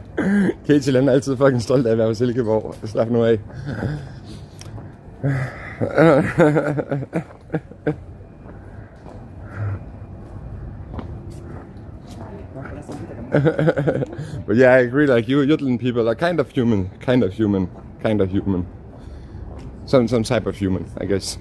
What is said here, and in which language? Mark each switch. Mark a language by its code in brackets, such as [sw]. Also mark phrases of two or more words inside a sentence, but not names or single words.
[da] Katie er altid fucking stolt af at være på Silkeborg. Slap nu af. [en] But yeah, I agree, like you Jutland people are kind of human. Some type of human, I guess.